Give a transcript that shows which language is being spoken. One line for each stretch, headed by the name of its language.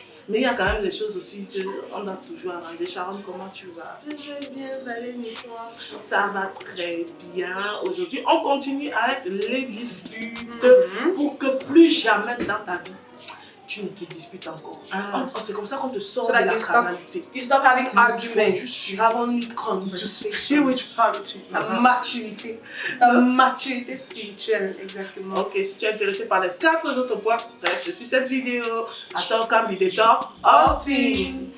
French: Mais il y a quand même des choses aussi qu'on a toujours arrangé. Sharon, comment tu vas? Je vais bien, Valérie, et toi? Ça va très bien. Aujourd'hui, on continue avec les disputes pour que plus jamais dans ta vie, tu ne te disputes encore. C'est comme ça qu'on te sort de la carnalité.
English: You stop having arguments. You have only conversations.
French: La maturité spirituelle, exactement. Ok, si tu es intéressé par les 4 autres points, reste sur cette vidéo. Attends, comme il est temps, Orti.